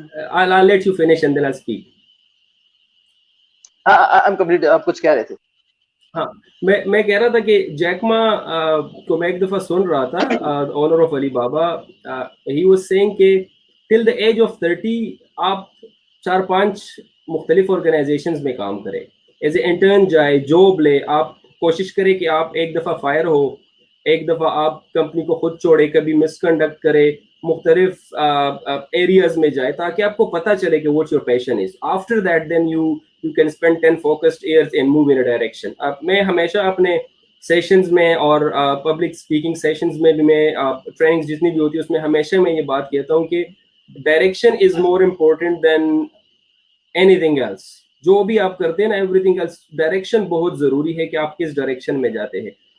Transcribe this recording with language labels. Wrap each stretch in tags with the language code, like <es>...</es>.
<en>I'll let you finish and then I'll speak. I'm complete.</en> <ur>آپ کچھ کہہ رہے تھے؟ ہاں, میں کہہ رہا تھا کہ جیک ما کو میں ایک دفعہ سن رہا تھا, اونر آف علی بابا,</ur> <en>he was saying</en> <ur>کہ ٹل دا ایج آف 30 آپ 4-5 مختلف آرگنائزیشنز میں کام کریں, ایز اے انٹرن جائے, جاب لے, آپ کوشش کریں کہ آپ ایک دفعہ فائر ہو, ایک دفعہ آپ کمپنی کو خود چھوڑے, کبھی مس کنڈکٹ کرے, مختلف ایریاز میں جائے, تاکہ آپ کو پتہ چلے کہ</ur> <en>What's your passion is. After that then you can spend 10 focused years and move in a direction.</en> <ur>میں ہمیشہ اپنے سیشنز میں اور پبلک اسپیکنگ سیشنز میں بھی, میں ٹریننگز جتنی بھی ہوتی ہے اس میں ہمیشہ میں یہ بات کہتا ہوں کہ</ur> <en>Direction is more important than anything else.</en> <ur>جو بھی آپ کرتے ہیں نا, ایوری تھنگ ایلس, ڈائریکشن بہت ضروری ہے کہ آپ کس ڈائریکشن میں جاتے ہیں.</ur>